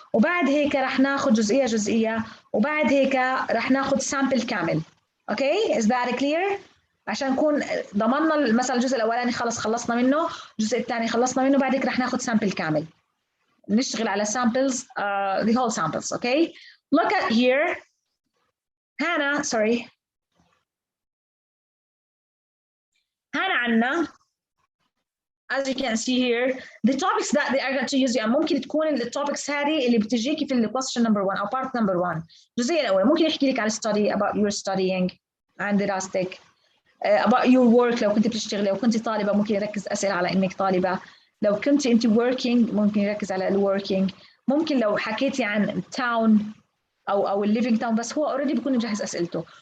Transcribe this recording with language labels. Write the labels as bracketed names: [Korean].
[Arabic] وبعد هيك رح ناخذ جزئية، وبعد هيك رح ناخذ سامبل كامل. أوكي؟ [English] is that clear؟ [Arabic] عشان نكون ضمننا مثلا الجزء الاولاني خلصنا منه، الجزء الثاني خلصنا منه، بعد هيك رح ناخذ سامبل كامل، نشتغل على [English] samples the whole samples. okay, look at here. [Arabic] هنا عندنا [English] as you can see here the topics that they are going to use. [Arabic] يعني ممكن تكون التوبكس هذه اللي بتجيكي في [English] question number 1 [Arabic] او [English] part number 1. [Arabic] الجزئيه الاولى ممكن يحكي لك على [English] study about your studying [Arabic] عن دراستك، [English] about your work [Arabic] لو كنت بتشتغلي، لو كنت طالبة ممكن يركز أسئلة على إنك طالبة، لو كنت أنت working ممكن يركز على الworking، ممكن لو حكيتي عن town أو الليفينج تاون بس هو already بيكون مجهز أسئلته.